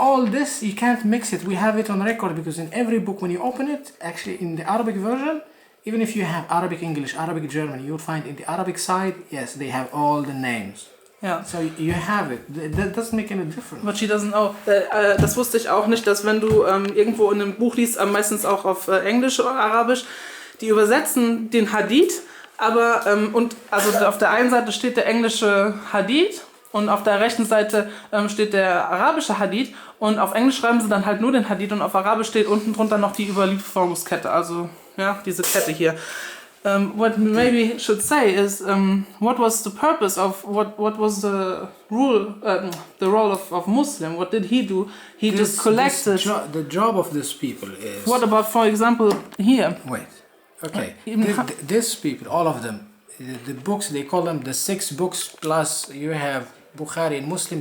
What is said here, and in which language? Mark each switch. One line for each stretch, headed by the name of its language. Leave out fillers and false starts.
English: And all this, you can't mix it. We have it on record because in every book, when you open it, actually in the Arabic version, even if you have Arabic English, Arabic German, you'll find in the Arabic side, yes, they have all the names.
German: Ja.
English: So you have it. That doesn't make any difference. But she doesn't know.
German: Das wusste ich auch nicht, dass wenn du irgendwo in einem Buch liest, meistens auch auf Englisch oder Arabisch, die übersetzen den Hadith, aber und also auf der einen Seite steht der englische Hadith und auf der rechten Seite steht der arabische Hadith, und auf Englisch schreiben sie dann halt nur den Hadith und auf Arabisch steht unten drunter noch die Überlieferungskette, also ja, diese Kette hier.
English: What maybe should say is what was the purpose of what was the role of Muslim? What did he do? He just collected. The job of these people is. What about, for example, here? Wait. Okay. These people, all of them, the books, they call them the 6 books plus you have Bukhari and Muslim.